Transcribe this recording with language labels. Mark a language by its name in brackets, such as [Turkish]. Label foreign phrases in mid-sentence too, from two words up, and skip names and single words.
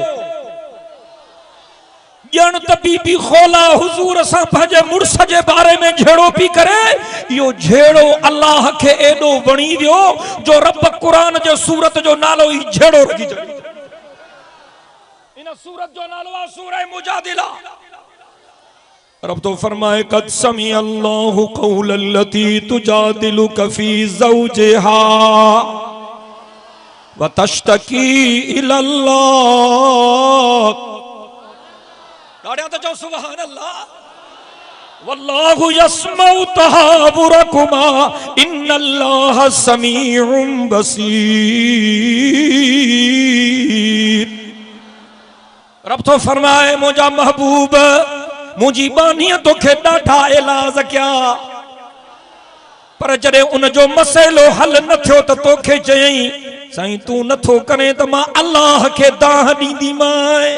[Sindhi] ॼण त बीबी खोला हुजूर सां पंहिंजे मुड़स जे बारे में झेड़ो पई करे। इहो झेड़ो अल्लाह खे एॾो वणी वियो जो रब कुरान जे सूरत जो नालो ई झेड़ो रखी छॾियो। इन सूरत जो नालो आहे सूरह मुजादिला। [Arabic] रब तो फरमाए قد سمع الله قول التي تجادلك في زوجها وتشتكي إلى الله. [Sindhi] तो जो [Arabic] سبحان الله. والله يسمع تحاوركما إن الله سميع بصير. [Sindhi] रब तो फरमाए मुझा महबूब मुझी बानीअ तोखे ॾाढा इलाज कया पर जॾहिं उन जो मसइलो हल न थियो त तोखे चयई साईं तूं नथो करे त मां अल्लाह खे दाह ॾींदीमांइ।